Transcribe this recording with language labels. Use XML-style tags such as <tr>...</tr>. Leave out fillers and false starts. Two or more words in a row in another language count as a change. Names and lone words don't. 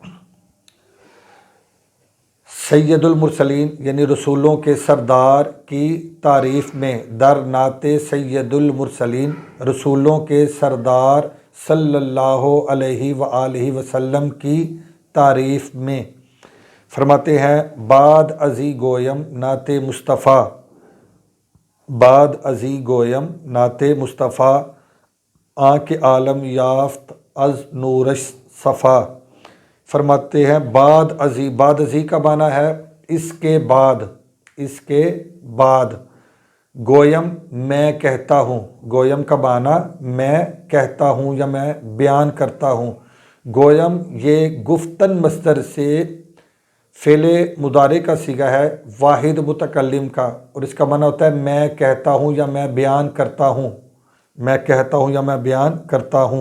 <ar>سید المرسلین</ar> <ur>یعنی رسولوں کے سردار کی تعریف میں،</ur> <fa>در نعت سید المرسلین</fa> <ur>رسولوں کے سردار</ur> <ar>صلی اللہ علیہ وآلہ وسلم</ar> <ur>کی تعریف میں فرماتے ہیں،</ur> <fa>بعد ازی گویم نعت مصطفیٰ، بعد ازی گویم نعت مصطفیٰ، آنکھ عالم یافت از نورش صفا۔</fa> <ur>فرماتے ہیں</ur> <fa>بعد ازی، بعد ازی</fa> <ur>کا معنی ہے اس کے بعد، اس کے بعد، گویم میں کہتا ہوں، گویم کا معنی میں کہتا ہوں یا میں بیان کرتا ہوں۔ گویم یہ گفتن مصدر سے فعل مضارع کا صیغہ ہے، واحد متکلم کا، اور اس کا معنی ہوتا ہے میں کہتا ہوں یا میں بیان کرتا ہوں، میں کہتا ہوں یا میں بیان کرتا ہوں۔</ur>